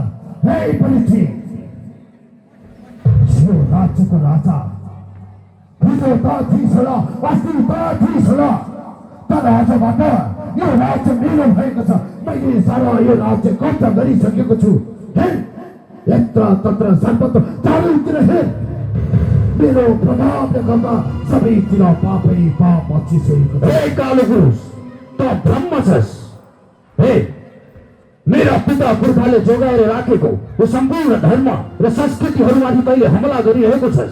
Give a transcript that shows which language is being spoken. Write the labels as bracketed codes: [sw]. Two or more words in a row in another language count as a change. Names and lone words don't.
[ne] हे परीक्षित, यो राज्यको राजा हिजो त थिइस् होला, अस्ति त थिइस् होला, तर आजबाट यो राज्य मेरो भएको छ। मैले सारा यो राज्य कब्जा गरिसकेको छु। हेर, यत्र तत्र सर्वत्र चारैतिर हेर, मेरो प्रभावले गर्दा सबैतिर पापै पाप मचिसकेको छ। हे कालो पुरुष, त ब्रह्म छस्। हे, मेरा पिता पुर्खाले जोगाएर राखेको यो सम्पूर्ण धर्म र संस्कृतिहरूमाथि तैँले हमला गरिरहेको छस्।